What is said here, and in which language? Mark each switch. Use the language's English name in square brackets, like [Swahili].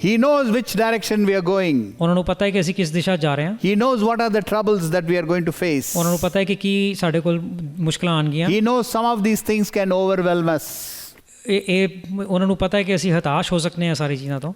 [English] He knows which direction we are going. [Punjabi] ਉਹਨਾਂ ਨੂੰ ਪਤਾ ਹੈ ਕਿ ਅਸੀਂ ਕਿਸ ਦਿਸ਼ਾ ਜਾ ਰਹੇ ਹਾਂ। [English] He knows what are the troubles that we are going to face. [Punjabi] ਉਹਨਾਂ ਨੂੰ ਪਤਾ ਹੈ ਕਿ ਕੀ ਸਾਡੇ ਕੋਲ ਮੁਸ਼ਕਲਾਂ ਆਉਣਗੀਆਂ। [English] He knows some of these things can overwhelm us. [Punjabi] ਇਹ ਉਹਨਾਂ ਨੂੰ ਪਤਾ ਹੈ ਕਿ ਅਸੀਂ ਹਤਾਸ਼ ਹੋ ਸਕਨੇ ਹਾਂ ਸਾਰੀ ਚੀਜ਼ਾਂ ਤੋਂ।